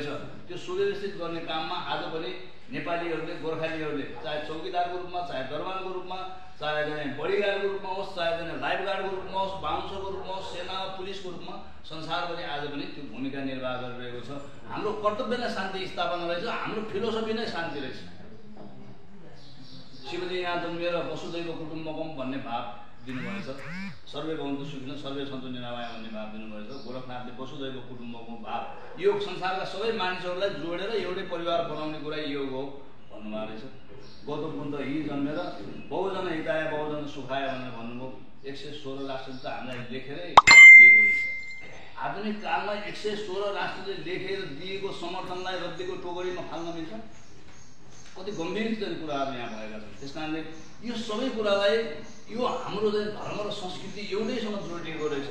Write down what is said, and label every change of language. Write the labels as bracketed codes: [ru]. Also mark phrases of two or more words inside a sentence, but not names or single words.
[ne] त्यो सुव्यवस्थित गर्ने काममा आज पनि नेपालीहरूले गोर्खालीहरूले चाहे चौकीदारको रूपमा चाहे दरबारको रूपमा चाहे बडीगार्डको रूपमा होस् चाहे लाइफगार्डको रूपमा होस् बााउन्सरको रूपमा होस् सेना पुलिसको रूपमा संसारभरि आज पनि त्यो भूमिका निर्वाह गरिरहेको छ। हाम्रो कर्तव्य नै शान्ति स्थापना रहेछ। हाम्रो फिलोसफी नै शान्ति रहेछ। शिवजी यहाँ जन्मिएर [sa] वसुदैव कुटुम्बकम [ne] भन्ने भाव दिनुभएछ। [sa] सर्वे भवन्तु सुखिनः सर्वे सन्तु निरामया [ne] भन्ने भाव दिनुभएछ। गोरखनाथले [sa] वसुदैव कुटुम्बकम [ne] भाव योग संसारका सबै मानिसहरूलाई जोडेर एउटै परिवार बनाउने कुरा योग हो भन्नुभएको रहेछ। गौतम बुद्ध यी जन्मेर [sa] बहुजन हिताय बहुजन सुखाय [ne] भनेर भन्नुभयो। 116 राष्ट्रले त हामीलाई लेखेरै दिएको रहेछ। आधुनिक कालमा 116 राष्ट्रले लेखेर दिएको समर्थनलाई रद्दीको टोकरीमा फाल्न मिल्छ? कति गम्भीर कुराहरू यहाँ भएका छन्। त्यस कारणले यो सबै कुरालाई यो हाम्रो चाहिँ धर्म र संस्कृति एउटैसँग जोडिएको रहेछ।